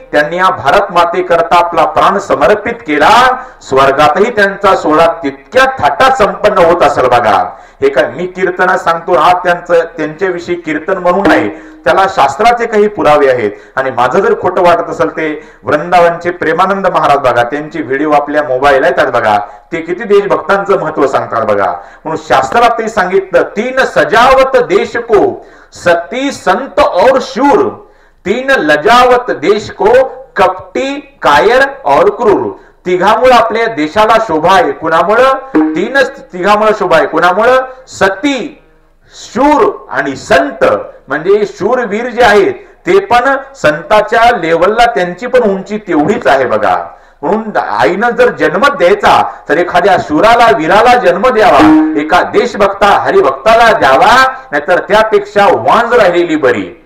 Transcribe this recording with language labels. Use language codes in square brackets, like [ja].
[mr] त्यांनी या भारत माते करता आपला प्राण समर्पित केला. स्वर्गातही त्यांचा सोहळा तितक्या थाटात संपन्न होत असेल बघा. हे काय मी कीर्तना सांगतो हा त्यांच्याविषयी कीर्तन म्हणून नाही, त्याला शास्त्राचे काही पुरावे आहेत. आणि माझं जर खोटं वाटत असेल ते वृंदावनचे प्रेमानंद महाराज बघा, त्यांची व्हिडिओ आपल्या मोबाईल आहेत बघा, ते किती देशभक्तांचं महत्व सांगतात बघा. म्हणून शास्त्रात ते सांगितलं, [hi] 3 सजावत देश को सती संत और शूर, 3 लजावत देश को कपटी कायर और क्रूर. [mr] तिघामुळे आपल्या देशाला शोभा आहे. कुणामुळं? तिघामुळे शोभा आहे. कुणामुळं? सती, शूर आणि संत. म्हणजे शूरवीर जे आहेत ते पण संताच्या लेवलला त्यांची पण उंची तेवढीच आहे बघा. म्हणून आईनं जर जन्म द्यायचा तर एखाद्या शूराला वीराला जन्म द्यावा, एका देशभक्ता हरिभक्ताला द्यावा, नाहीतर त्यापेक्षा वांज राहिलेली बरी.